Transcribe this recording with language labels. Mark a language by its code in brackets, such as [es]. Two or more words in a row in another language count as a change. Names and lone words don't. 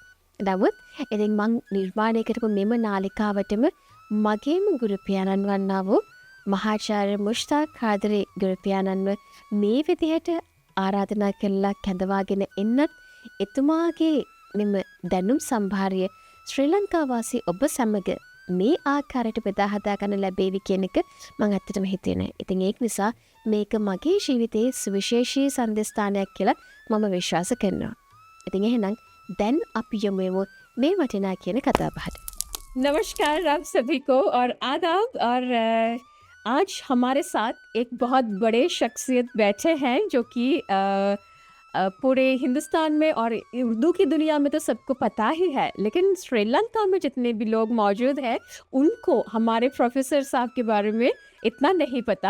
[si] නමුත් ඉතින් මං නිර්මාණය කරපු මෙම නාලිකාවටම මගේම ගුරු පියාණන් වන්නා වූ මහාචාර්ය මුෂ්තාක් හාදරී ගුරු පියාණන්ව මේ විදිහට ආරාධනා කළා කැඳවාගෙන එන්නත් එතුමාගේ මෙම දැනුම් සම්භාරය ශ්‍රී ලංකා වාසී ඔබ සමග මේ ආකාරයට බෙදා හදා ගන්න ලැබේවි කියන එක මම ඇත්තටම හිතුවේ නෑ. ඉතින් ඒක නිසා මේක මගේ ජීවිතයේ සුවිශේෂී සන්දස්ථානයක් කියලා මම විශ්වාස කරනවා. ඉතින් එහෙනම් දැන් අපි යමු මේ වටිනා කියන කතා බහට. [hi] नमस्कार आप सभी को और आदाब और आज हमारे साथ एक बहुत बड़े शख्सियत बैठे हैं जो कि पूरे हिंदुस्तान में और उर्दू की दुनिया में तो सबको पता ही है, लेकिन श्रीलंका में जितने भी लोग मौजूद हैं उनको हमारे प्रोफेसर साहब के बारे में इतना नहीं पता.